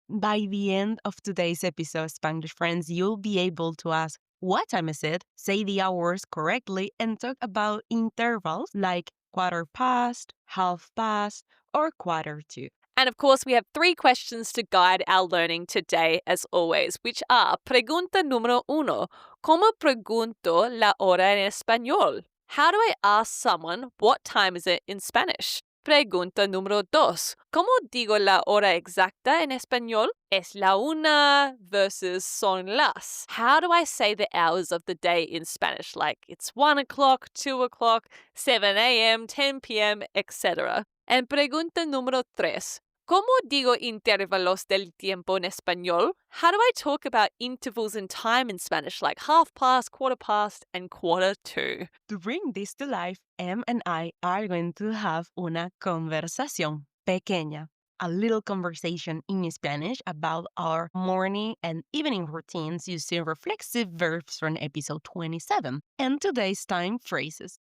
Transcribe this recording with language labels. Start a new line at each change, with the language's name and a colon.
English: By the end of today's episode, Spanglish Friends, you'll be able to ask, what time is it? Say the hours correctly and talk about intervals like quarter past, half past, or quarter to. And of course, we have 3 questions to guide our learning today, as always, which are
Spanish: pregunta número 1. ¿Cómo pregunto la hora en español?
English: How do I ask someone what time is it in Spanish?
Spanish: Pregunta número 2. ¿Cómo digo la hora exacta en español? Es la una versus son las.
English: How do I say the hours of the day in Spanish? Like it's 1 o'clock, 2 o'clock, 7 a.m., 10 p.m., etc.
Spanish: And pregunta número 3. ¿Cómo digo intervalos del tiempo en español?
English: How do I talk about intervals in time in Spanish like half past, quarter past, and quarter to? To bring this to life, Em and I are going to have
Spanish: una conversación pequeña,
English: a little conversation in Spanish about our morning and evening routines using reflexive verbs from episode 27 and today's time phrases.